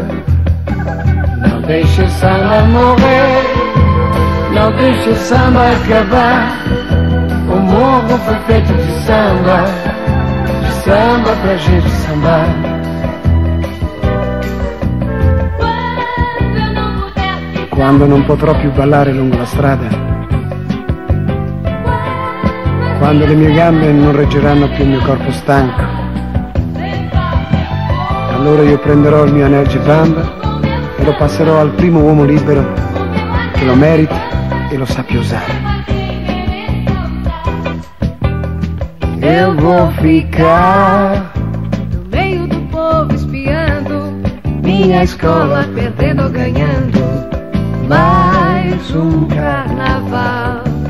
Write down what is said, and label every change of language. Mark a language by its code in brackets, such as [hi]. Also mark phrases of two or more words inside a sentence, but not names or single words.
[pt] Não deixe o samba morrer, não deixe o samba acabar. O morro foi feito de samba pra gente sambar. [it] Quando non potrò più ballare lungo la strada, quando le mie gambe non reggeranno più il mio corpo stanco, allora io prenderò il mio anel di bamba e lo passerò al primo uomo libero che lo merita e lo sappia usare. [pt] Eu vou ficar No meio do povo espiando, minha escola perdendo ou ganhando, mais um carnaval.